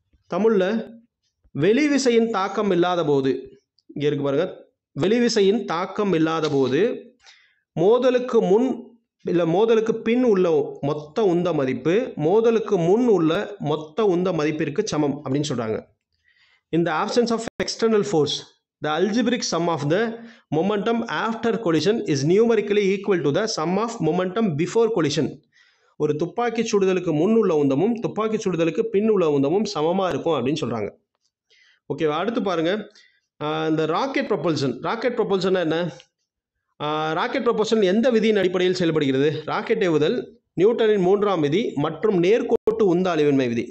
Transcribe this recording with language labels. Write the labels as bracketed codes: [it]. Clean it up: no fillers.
[ta] தமிழில் வெளிவிசையின் தாக்கம் இல்லாத போது, இங்கே இருக்கு பாருங்க, வெளிவிசையின் தாக்கம் இல்லாத போது மோதலுக்கு முன் இல்லை மோதலுக்கு பின் உள்ள மொத்த உந்த மதிப்பு மோதலுக்கு முன் உள்ள மொத்த உந்த மதிப்பிற்கு சமம் அப்படின்னு சொல்கிறாங்க. [en] In the absence of external force, the algebraic sum of the momentum after collision is numerically equal to the sum of momentum before collision. [ta] ஒரு துப்பாக்கி சுடுதலுக்கு முன் உள்ள உந்தமும் துப்பாக்கி சுடுதலுக்கு பின் உள்ள உந்தமும் சமமாக இருக்கும் அப்படின்னு சொல்கிறாங்க. ஓகேவா? அடுத்து பாருங்க, இந்த ராக்கெட் ப்ரொபல்ஷன் என்ன? ராக்கெட் ப்ரொபல்ஷன் எந்த விதியின் அடிப்படையில் செயல்படுகிறது? ராக்கெட் ஏவுதல், நியூட்டனின் 3ஆம் விதி மற்றும் நேர்கோட்டு உந்த அலைவின்மை விதி.